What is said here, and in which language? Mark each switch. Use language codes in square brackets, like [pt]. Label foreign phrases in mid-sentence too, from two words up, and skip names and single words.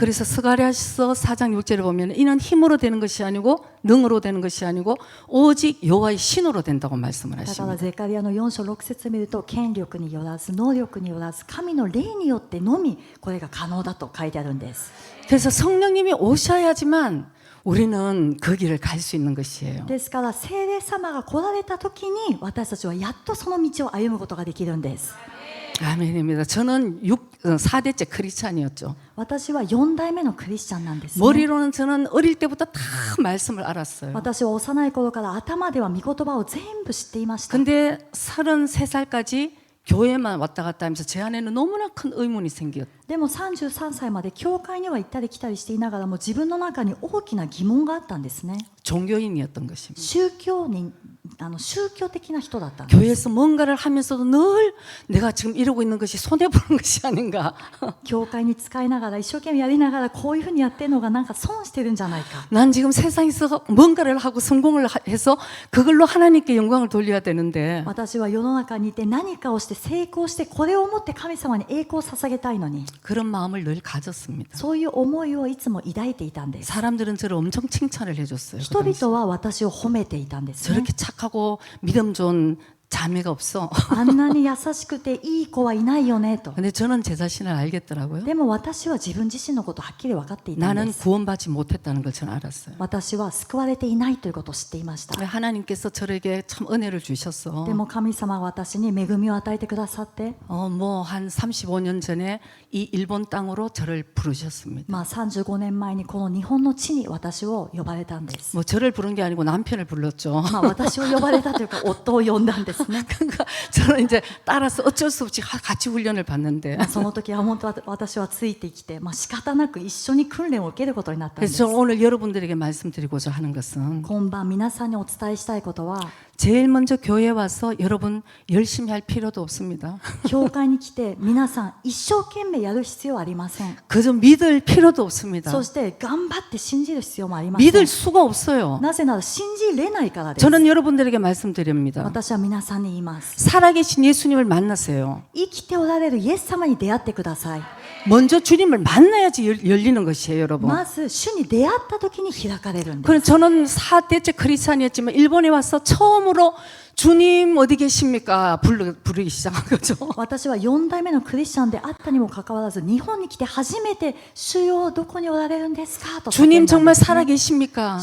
[ko] 그래서 스가랴서 4장 6절을 보면 이는 힘으로 되는 것이 아니고 능으로 되는 것이 아니고 오직 여호와의 신으로 된다고 말씀을 [ja] だから [ko] 하십니다. [ja] ゼカリアの4章6節見ると権力によらず能力によらず神の霊によってのみこれが可能だと書いてあるんです。 [ko] 그래서 성령님이 오셔야지만 우리는 그 길을 갈 수 있는 것이에요. [ja] ですから聖霊様が来られた時に私たちはやっとその道を歩むことができるんです。 [ko] 아멘입니다. 저는 4대째 크리스찬이었죠. [ja] 私は4代目のクリスチャンなんですね。 [ko] 머리로는 저는 어릴 때부터 다 말씀을 알았어요. [ja] 私は幼い頃から頭では御言葉を全部知っていました。 [ko] 근데 33살까지 교회만 왔다 갔다 하면서 제 안에는 너무나 큰 의문이 생겼어요. [ja] でも33歳まで教会には行ったり来たりしていながらも自分の中に大きな疑問があったんですね。 [ko] 종교인이었던 것입니다. [ja] 宗教的な人だったんです。 [ko] 교회에서 뭔가를 하면서도 늘 내가 지금 이러고 있는 것이 손해보는 것이 아닌가. [ja] 教会に使いながら一生懸命やりながらこういうふうにやってるのがなんか損してるんじゃないか。 [ko] 난 지금 세상에서 뭔가를 하고 성공을 해서 그걸로 하나님께 영광을 돌려야 되는데 [ja] 私は世の中にいて何かをして成功してこれをもって神様に栄光を捧げたいのに [ko] 그런 마음을 늘 가졌습니다. [ja] そういう思いをいつも抱いていたんです。 [ko] 사람들은 저를 엄청 칭찬을 해줬어요. [ja] 人々は私を褒めていたんですね。 [ko] 저렇게 착하고 믿음 좋은 자매가 없어. [ja] あんなに優しくていい子はいないよねと。 [ko] 근데 저는 제 자신을 알겠더라고요. [ja] でも私は自分自身のことをはっきり分かっていたん [ko] 나는 [ja] です。 [ko] 구원받지 못했다는 걸 저는 알았어요. [ja] 私は救われていないということを知っていました。 [ko] 하나님께서 저에게 참 은혜를 주셔서 [ja] でも神様が私に恵みを与えてくださって、 [ko] 뭐 한 35년 전에 이 일본 땅으로 저를 부르셨습니다. [ja] 35 年前にこの日本の地に私を呼ばれたんです。 [ko] 뭐 저를 부른 게 아니고 남편을 불렀죠. [ja] 私を呼ばれたというか夫を呼んだんですね。 [ko] 그러니까 저는 이제 따라서 어쩔 수 없이 같이 훈련을 받는데 [ja] その時は本当は私はついてきて、仕方なく一緒に訓練を受けることになったんで [ko] 그래서 [ja] す。 [ko] 저는 오늘 여러분들에게 말씀드리고자 하는 것은 [ja] 今晩皆さんにお伝えしたいことは、 [ko] 제일 먼저 교회 와서 여러분 열심히 할 필요도 없습니다. [ja] 教会に来て皆さん一生懸命やる必要はありません。 [ko] 그저 믿을 필요도 없습니다. [ja] そして頑張って信じる必要もありません。 [ko] 믿을 수가 없어요. [ja] なぜなら信じれないからです。 [ko] 저는 여러분들에게 말씀드립니다. [ja] 私は皆さんに言います。 [ko] 살아계신 예수님을 만나세요. [ja] 生きておられるイエス様に出会ってください。 [ko] 먼저 주님을 만나야지 열리는 것이에요, 여러분. [ja] まず主に出会った時に開かれるんです。 [ko] 그래서 저는 4대째 크리스찬이었지만 일본에 와서 처음으로 주님 어디 계십니까? 부르기 시작한 거죠. [ja] 私は4代目のクリスチャンであったにもかかわらず日本に来て初めて主よどこにおられるんですかと叫んだん [ko] 주님 [ja] ですね [ko] 정말 살아 계십니까?